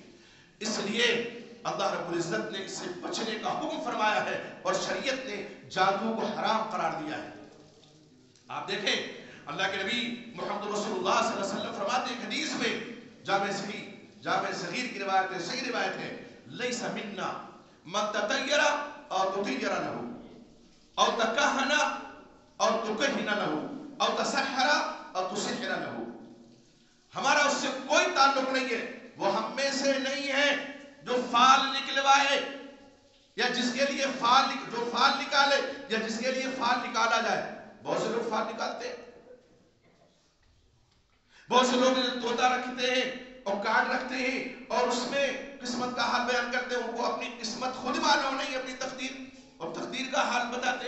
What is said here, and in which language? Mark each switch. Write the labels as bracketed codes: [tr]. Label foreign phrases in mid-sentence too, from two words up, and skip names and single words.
[ur] اس لیے اللہ رب العزت نے اس سے بچنے کا حکم فرمایا ہے اور شریعت نے جادو کو حرام قرار دیا ہے۔ آپ دیکھیں اللہ کے نبی محمد رسول اللہ صلی اللہ علیہ وسلم فرماتے ہیں حدیث میں، جامع صغیر کی روایت ہے، صحیح روایت ہے، [ar] لیس منا من تطیر او تطیر له او تکہن او تکہن له او تسحر او تسحر له۔ [ur] ہمارا اس سے کوئی تعلق نہیں ہے، وہ ہم میں سے نہیں ہے جو فال نکلوائے یا جس کے لیے جو فال نکالے یا جس کے لیے فال نکالا جائے۔ بہت سے لوگ فال نکالتے ہیں، بہت سے لوگ طوطا رکھتے ہیں اور کارڈ رکھتے ہیں اور اس میں قسمت کا حال بیان کرتے ہیں، ان کو اپنی قسمت خود معلوم نہیں، اپنی تقدیر اور تقدیر کا حال بتاتے ہیں۔